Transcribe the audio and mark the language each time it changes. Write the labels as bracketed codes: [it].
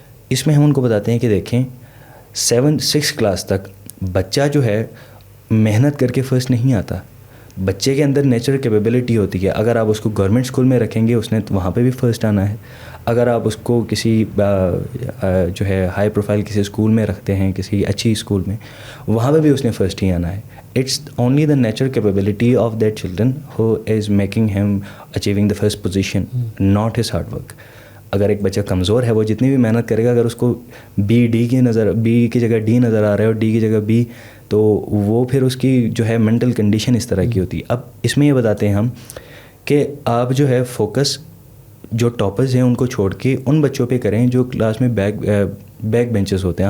[ur] اس میں ہم ان کو بتاتے ہیں کہ دیکھیں 6 کلاس تک بچہ جو ہے محنت کر کے فرسٹ نہیں آتا. بچے کے اندر نیچرل کیپیبلٹی ہوتی ہے. اگر آپ اس کو گورنمنٹ اسکول میں رکھیں گے اس نے وہاں پہ بھی فرسٹ آنا ہے. اگر آپ اس کو کسی جو ہے ہائی پروفائل کسی اسکول میں رکھتے ہیں, کسی اچھی اسکول میں, وہاں پہ بھی اس نے فرسٹ ہی آنا ہے. [en] It's only the natural capability of that children who is making him achieving the first position, not his hard work. [ur] اگر ایک بچہ کمزور ہے, وہ جتنی بھی محنت کرے گا, اگر اس کو بی کی جگہ ڈی نظر آ رہا ہے اور ڈی کی جگہ بی, تو وہ پھر اس کی جو ہے مینٹل کنڈیشن اس طرح کی ہوتی ہے. اب اس میں یہ بتاتے ہیں ہم کہ آپ جو ہے فوکس جو ٹاپرز ہیں ان کو چھوڑ کے ان بچوں پہ کریں جو کلاس میں بیک بینچز ہوتے ہیں.